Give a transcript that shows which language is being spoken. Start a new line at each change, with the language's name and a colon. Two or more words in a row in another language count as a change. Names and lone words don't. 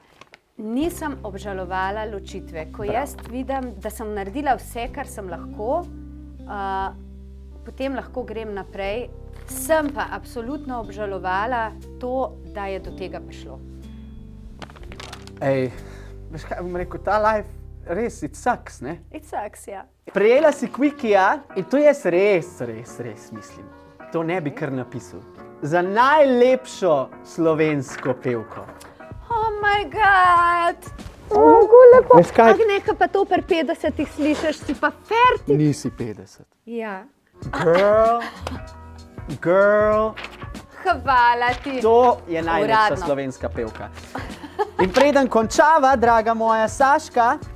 Slovenian: Nisem obžalovala ločitve. Ko jaz vidim, da sem naredila vse, kar sem lahko, potem lahko grem naprej. Sem pa absolutno obžalovala to, da je do tega prišlo. Ej, veš kaj bom rekel, ta life, res,
English: it sucks, ne? It sucks,
Slovenian: ja. Prejela si Quickia in to jaz res mislim. To ne bi kar napisal. Za najlepšo slovensko pevko.
English: Oh my god!
Slovenian: Veš kaj? Nekaj pa to pri 50-ih slišiš, si pa fertik. Nisi 50. Ja. Girl, Hvala ti. to je najlepša Uradno. slovenska pevka. In preden končava, draga moja Saška,